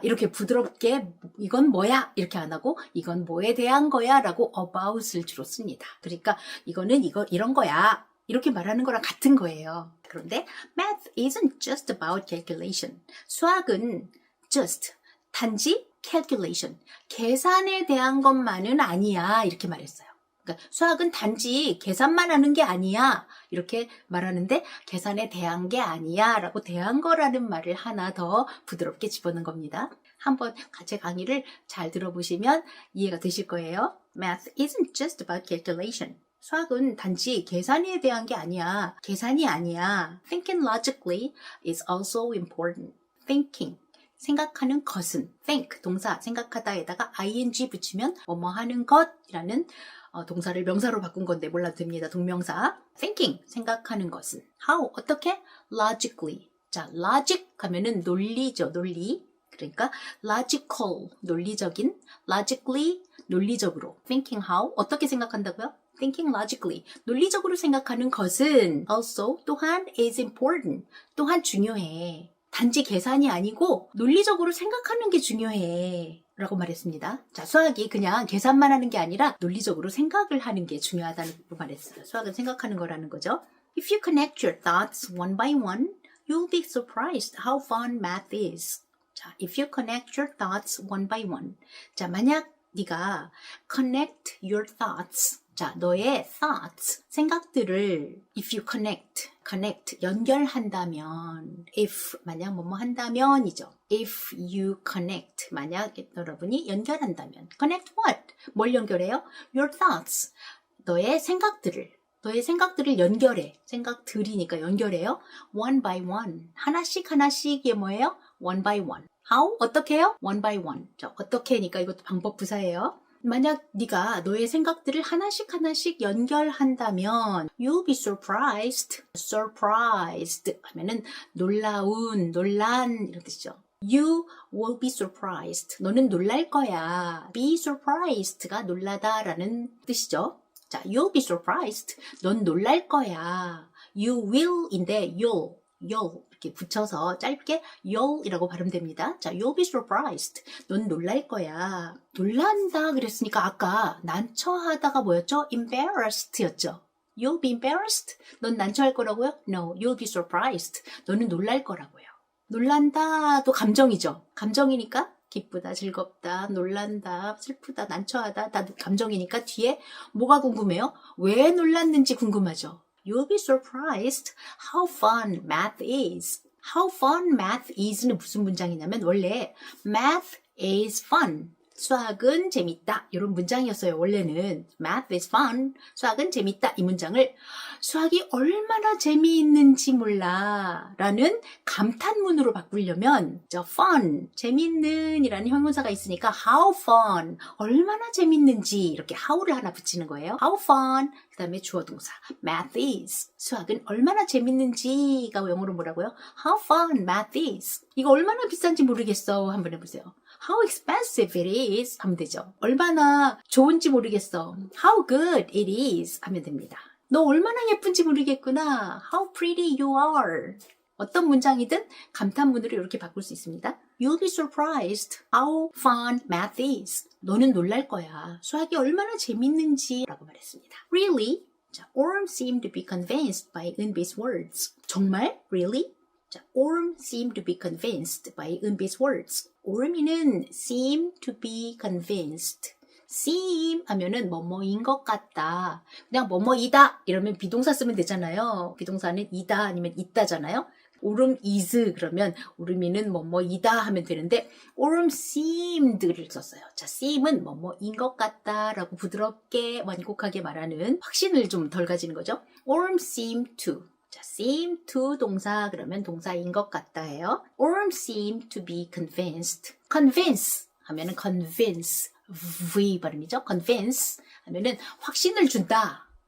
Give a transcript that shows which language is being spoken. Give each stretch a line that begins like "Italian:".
Korean: 이렇게 부드럽게 이건 뭐야? 이렇게 안 하고 이건 뭐에 대한 거야? 라고 about을 주로 씁니다. 그러니까 이거는 이런 거야. 이렇게 말하는 거랑 같은 거예요. 그런데
English: math isn't just about calculation.
Korean: 수학은 just, 단지 calculation, 계산에 대한 것만은 아니야. 이렇게 말했어요. 그러니까 수학은 단지 계산만 하는 게 아니야. 이렇게 말하는데 계산에 대한 게 아니야. 라고 대한 거라는 말을 하나 더 부드럽게 집어넣은 겁니다. 한번 제 강의를 잘 들어보시면 이해가 되실 거예요.
English: Math isn't just about calculation.
Korean: 수학은 단지 계산에 대한 게 아니야. 계산이 아니야.
English: Thinking logically is also important. Thinking.
Korean: 생각하는 것은 think, 동사, 생각하다에다가 ing 붙이면 뭐뭐 하는 것이라는 동사를 명사로 바꾼 건데 몰라도 됩니다. 동명사. thinking, 생각하는 것은.
English: how, 어떻게? logically.
Korean: 자, logic 하면은 논리죠. 논리.
English: 그러니까 logical, 논리적인. logically, 논리적으로. thinking how, 어떻게 생각한다고요? thinking logically.
Korean: 논리적으로 생각하는 것은 also 또한
English: is important.
Korean: 또한 중요해. 단지 계산이 아니고 논리적으로 생각하는 게 중요해. 라고 말했습니다. 자, 수학이 그냥 계산만 하는 게 아니라 논리적으로 생각을 하는 게 중요하다고 말했어요. 수학은 생각하는 거라는 거죠.
English: If you connect your thoughts one by one, you'll be surprised how fun math is. 자, if you connect your thoughts one by one.
Korean: 자, 만약 네가
English: connect your thoughts.
Korean: 자, 너의 thoughts, 생각들을
English: if you connect,
Korean: 연결한다면 if, 만약 뭐뭐 한다면이죠.
English: If you connect,
Korean: 만약 여러분이 연결한다면
English: connect what?
Korean: 뭘 연결해요?
English: Your thoughts,
Korean: 너의 생각들을 연결해. 생각들이니까 연결해요. One by one, 하나씩이 뭐예요?
English: One by one. How?
Korean: 어떻게 해요?
English: One by one.
Korean: 자, 어떻게니까 이것도 방법 부사예요. 만약 네가 너의 생각들을 하나씩 연결한다면
English: you'll be surprised
Korean: 하면은 놀란 이런 뜻이죠.
English: You will be surprised.
Korean: 너는 놀랄 거야. Be surprised가 놀라다라는 뜻이죠.
English: 자, you'll be surprised.
Korean: 넌 놀랄 거야. You will인데 you'll 이렇게 붙여서 짧게 you'll이라고 발음됩니다.
English: 자, you'll be surprised.
Korean: 넌 놀랄 거야. 놀란다 그랬으니까 아까 난처하다가 뭐였죠? embarrassed였죠.
English: You'll be embarrassed.
Korean: 넌 난처할 거라고요?
English: No, you'll be surprised.
Korean: 너는 놀랄 거라고요. 놀란다도 감정이죠. 감정이니까 기쁘다, 즐겁다, 놀란다, 슬프다, 난처하다 다 감정이니까 뒤에 뭐가 궁금해요? 왜 놀랐는지 궁금하죠.
English: You'll be surprised how fun math is.
Korean: How fun math is는 무슨 문장이냐면 원래 math is fun. 수학은 재밌다. 이런 문장이었어요. 원래는 math is fun. 수학은 재밌다. 이 문장을 수학이 얼마나 재미있는지 몰라 라는 감탄문으로 바꾸려면 fun, 재밌는 이라는 형용사가 있으니까 how fun, 얼마나 재밌는지 이렇게 how를 하나 붙이는 거예요.
English: How fun,
Korean: 그 다음에 주어 동사
English: math is,
Korean: 수학은 얼마나 재밌는지가 영어로 뭐라고요?
English: How fun math is.
Korean: 이거 얼마나 비싼지 모르겠어. 한번 해보세요.
English: How expensive it is
Korean: 하면 되죠. 얼마나 좋은지 모르겠어.
English: How good it is
Korean: 하면 됩니다. 너 얼마나 예쁜지 모르겠구나.
English: How pretty you are.
Korean: 어떤 문장이든 감탄문으로 이렇게 바꿀 수 있습니다.
English: You'll be surprised how fun math is.
Korean: 너는 놀랄 거야. 수학이 얼마나 재밌는지 라고 말했습니다.
English: Really? 자, Orm seemed to be convinced by Eunbi's words.
Korean: 정말?
English: Really? 자, Orm seemed to be convinced by Eunbi's words. Orm이는 seem to be convinced.
Korean: seem 하면은 뭐뭐인 것 같다. 그냥 뭐뭐이다 이러면 비동사 쓰면 되잖아요. 비동사는 이다 아니면 있다잖아요. Orm is 그러면 오름이는 뭐뭐이다 하면 되는데
English: Orm seemed
Korean: 를 썼어요. 자, seem은 뭐뭐인 것 같다라고 부드럽게 완곡하게 말하는 확신을 좀 덜 가지는 거죠.
English: Orm seemed to.
Korean: 자, seem to 동사 그러면 동사인 것 같다예요.
English: Orm seemed to be convinced. convince 하면은 convince V 발음이죠.
Korean: convince 하면은 확신을 준다.